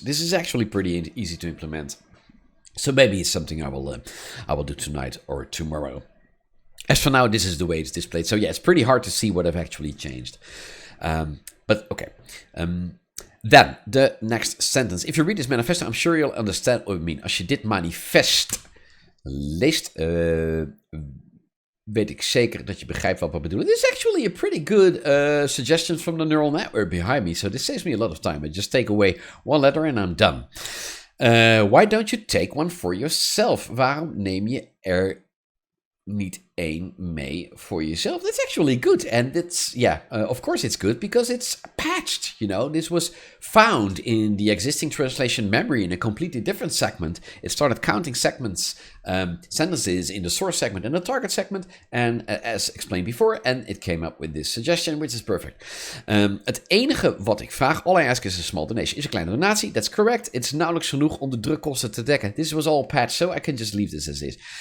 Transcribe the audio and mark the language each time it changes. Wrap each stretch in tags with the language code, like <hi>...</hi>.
<en>This is actually pretty easy to implement, so maybe it's something I will do tonight or tomorrow. As for now, this is the way it's displayed. So yeah, it's pretty hard to see what I've actually changed, but okay. Then, the next sentence. If you read this manifesto, I'm sure you'll understand what I mean.</en> <nl>Als je dit manifest leest, weet ik zeker dat je begrijpt wat we bedoelen.</nl> <en>This is actually a pretty good suggestion from the neural network behind me. So this saves me a lot of time. I just take away one letter and I'm done. Why don't you take one for yourself?</en> <nl>Waarom neem je er niet één mee voor jezelf?</nl> <en>That's actually good. And it's, of course it's good because it's patched, you know. This was found in the existing translation memory in a completely different segment. It started counting segments, sentences in the source segment and the target segment, and as explained before, and it came up with this suggestion, which is perfect.</en> <nl>Het enige wat ik vraag,</nl> <en>all I ask is a small donation,</en> <nl>is een kleine donatie.</nl> <en>That's correct.</en> <nl>It's nauwelijks genoeg om de drukkosten te dekken.</nl> <en>This was all patched, so I can just leave this as is.</en>